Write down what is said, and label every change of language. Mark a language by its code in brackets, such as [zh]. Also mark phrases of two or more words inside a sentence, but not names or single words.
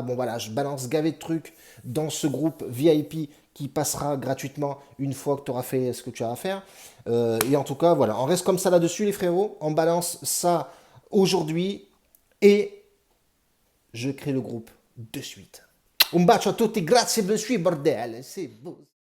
[fr] Bon voilà, je balance gavé de trucs dans ce groupe VIP qui passera gratuitement une fois que tu auras fait ce que tu as à faire. Et en tout cas, voilà, on reste comme ça là-dessus, les frérots. On balance ça aujourd'hui et je crée le groupe de suite. [it] Un bacio a tutti, grazie per il suo bordel. [fr] C'est beau.